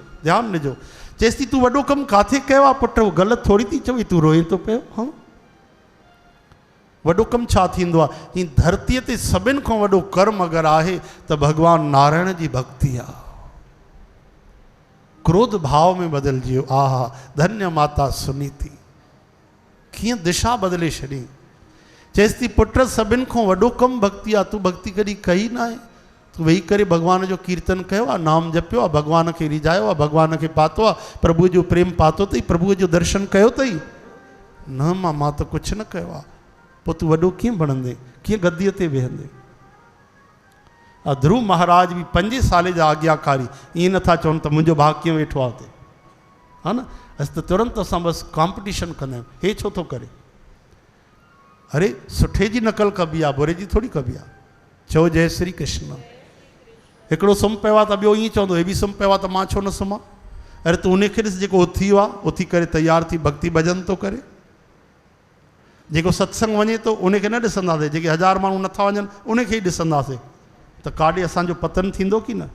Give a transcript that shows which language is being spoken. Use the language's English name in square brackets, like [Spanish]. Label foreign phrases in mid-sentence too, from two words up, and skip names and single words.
[Sindhi] ध्यानु ॾिजो, चएसि थी तूं वॾो कमु काथे कयो आहे पुट, उहो ग़लति थोरी थी चवई, तूं रोए थो पियो। हा वॾो कमु छा थींदो आहे? हीअ धरतीअ ते सभिनि खां वॾो कर्म अगरि आहे त भॻवानु नारायण जी भक्ति आहे। क्रोध भाव में बदिलजी वियो। आहा धन्य माता सुनीति, कीअं दिशा बदिले छॾी। चएसि थी पुट सभिनि खां वॾो कमु भक्ति आहे, तूं भक्ति कॾहिं कई न आहे? तूं वेही करे भॻवान जो कीर्तन कयो आहे, नाम जपियो आहे, भॻवान खे रिझायो आहे, भॻवान खे पातो आहे, प्रभुअ जो प्रेम पातो अथई, प्रभुअ जो दर्शन कयो अथई? न मां त कुझु न कयो आहे। पोइ तूं वॾो कीअं बणंदे, कीअं गद्दीअ ते वेहंदे? ध्रुव महाराज बि 5 साल जा आज्ञाकारी, ईअं नथा चवनि त मुंहिंजो भाउ कीअं वेठो आहे हुते, हा न। असां त तुरंत असां बसि कॉम्पिटिशन कंदा आहियूं, हे छो थो करे? अरे सुठे जी नकल कबी आहे, बुरे जी थोरी कबी आहे। चओ जय श्री कृष्ण। हिकिड़ो सुम्ही पियो आहे त ॿियो ईअं चवंदो हे बि सुम्ही पियो आहे त मां छो न सुम्हां? अरे तूं उनखे ॾिस जेको उथी वियो आहे, उथी करे तयारु थी भक्ति भॼन थो करे। जेको सत्संग वञे थो उनखे न ॾिसंदासीं, जेके 1000 माण्हू नथा वञनि उनखे ई ॾिसंदासीं, त काॾे असांजो पतन थींदो की न?